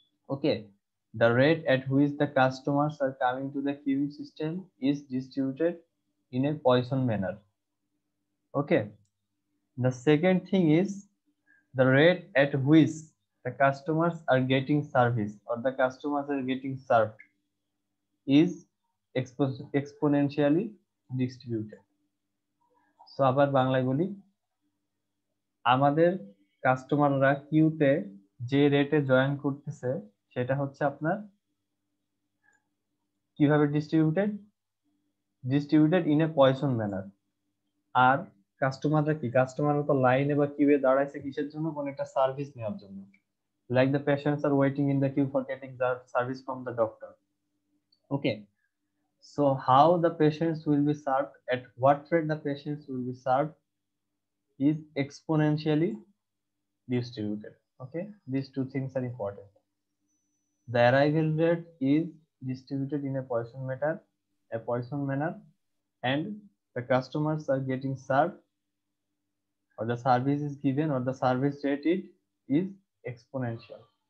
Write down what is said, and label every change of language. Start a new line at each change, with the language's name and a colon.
English: Okay, the rate at which the customers are coming to the queuing system is distributed in a Poisson manner. Okay, the second thing is the rate at which the customers are getting service or the customers are getting served is exponentially distributed.
Bangla: So আবার বাংলায় বলি, আমাদের কাস্টমাররা কিউতে যে রেটে join করতেছে সেটা হচ্ছে আপনার কিভাবে
English: Distributed in a Poisson manner.
Bangla: আর কাস্টমাররা তো লাইনে বা কিউয়ে দাঁড়াইছে কিসের জন্য? কোন একটা সার্ভিস নেওয়ার জন্য।
English: Like the patients are waiting in the queue for getting the service from the doctor. Okay, so how the patients will be served, at what rate the patients will be served is exponentially distributed. Okay, these two things are important. The arrival rate is distributed in a Poisson manner, and the customers are getting served or the service is given or the service rate is exponential.